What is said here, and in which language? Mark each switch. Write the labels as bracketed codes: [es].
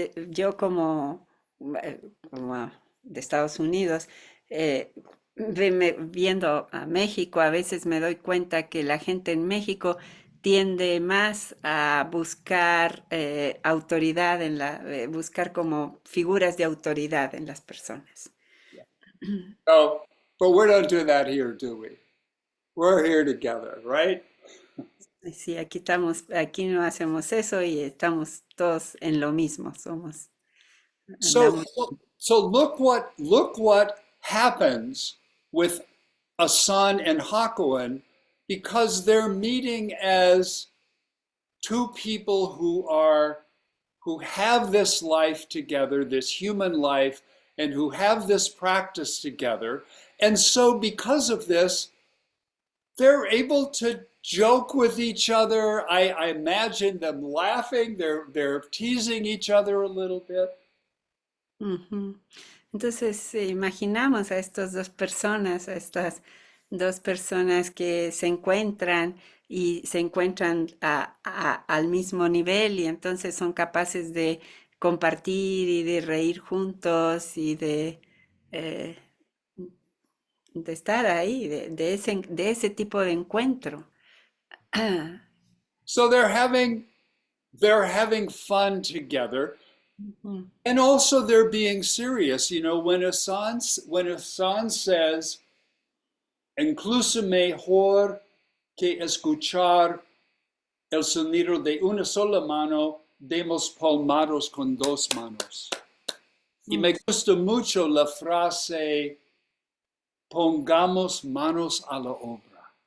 [es] Yo como de Estados Unidos, viendo a México, a veces me doy cuenta que la gente en México tiende más a buscar autoridad buscar como figuras de autoridad en las personas. [en] So, but we don't do that here, do we? We're here together, right? [es] Sí, aquí no hacemos eso y estamos todos en lo mismo, [en] So, [es] andamos. [en] so look what happens with Asan and Hakuin because they're meeting as two people who have this life together, this human life, and who have this practice together. And so because of this, they're able to joke with each other. I imagine them laughing. They're teasing each other a little bit. Ujú. [es] Entonces, imaginamos a estas dos personas, a estas dos personas que se encuentran y se encuentran al mismo nivel y entonces son capaces de compartir y de reír juntos y eh, de estar ahí, de ese tipo de encuentro. [en] So they're having fun together. Ujú. And also they're being serious. You know, when Asan says, [es] incluso mejor que escuchar el sonido de una sola mano, demos palmados con dos manos. Y Mm, me gusta mucho la frase, pongamos manos a la obra.